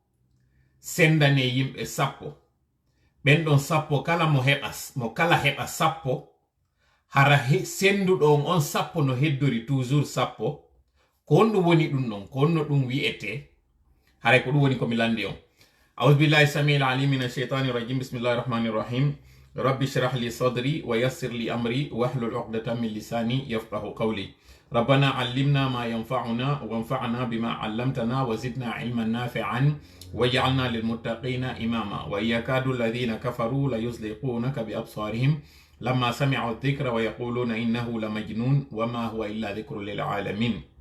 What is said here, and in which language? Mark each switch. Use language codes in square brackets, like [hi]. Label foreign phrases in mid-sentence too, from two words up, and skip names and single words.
[ff] sendane yimɓe sappo ɓen ɗon sappo kala mo kala heɓa sappo hara senduɗo on sappo no heddori toujours sappo ko on ɗum woni ɗum ɗon ko onno ɗum wi'ete haray ko ɗum woni komi landi on [ar] أعوذ بالله السميع العليم من الشيطان الرجيم بسم الله الرحمن الرحيم رب اشرح لي صدري ويسر لي أمري واحلل عقدة من لساني يفقه قولي ربنا علمنا ما ينفعنا وانفعنا بما علمتنا وزدنا علما نافعا واجعلنا للمتقين إماما وإن يكاد الذين كفروا ليزلقونك بأبصارهم لما سمعوا الذكر ويقولون إنه لمجنون وما هو إلا ذكر للعالمين